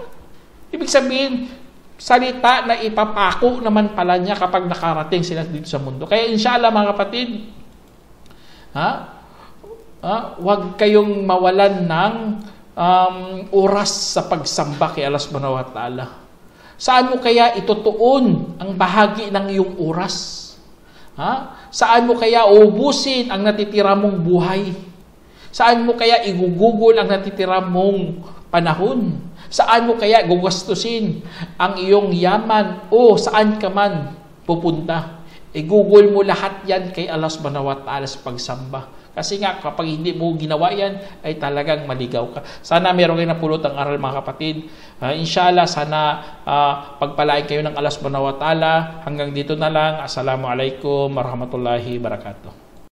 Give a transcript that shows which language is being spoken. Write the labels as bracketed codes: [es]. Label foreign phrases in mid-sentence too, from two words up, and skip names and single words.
[tl] Ibig sabihin, salita na ipapako naman pala niya kapag nakarating sila dito sa mundo. Kaya inshallah mga kapatid, huwag kayong mawalan ng oras sa pagsamba kay [ar] الله سبحانه وتعالى. [tl] Saan mo kaya itutuon ang bahagi ng iyong oras? Saan mo kaya ubusin ang natitira mong buhay? Saan mo kaya igugugol ang natitira mong panahon? Saan mo kaya gugastusin ang iyong yaman o saan ka man pupunta? Igugol mo lahat yan kay [ar] الله سبحانه وتعالى [tl] sa pagsamba. Kasi nga, kapag hindi mo ginawa yan, ay talagang maligaw ka. Sana meron kayo napulot ang aral mga kapatid. Inshallah, sana pagpalain kayo ng [ar] الله سبحانه وتعالى. [tl] Hanggang dito na lang. [ar] السلام عليكم ورحمة الله وبركاته.